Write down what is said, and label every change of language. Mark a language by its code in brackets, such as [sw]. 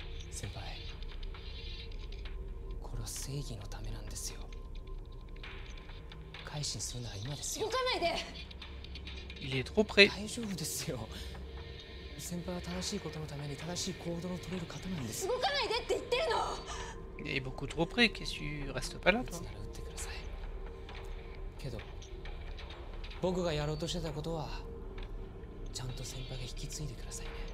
[ja] 先輩、これは正義のためなんですよ。改心するなら今ですよ。動かないで。 [fr] Il est trop près. [ja] 大丈夫ですよ。先輩は正しいことのために正しい行動を取れる方なんです。動かないでって言ってるの。 [fr] Il est beaucoup trop près, qu'est-ce que tu restes pas là [ja] 撃つ [fr] toi? [ja] なら撃ってください。けど僕がやろうとしてたことはちゃんと先輩が引き継いでくださいね。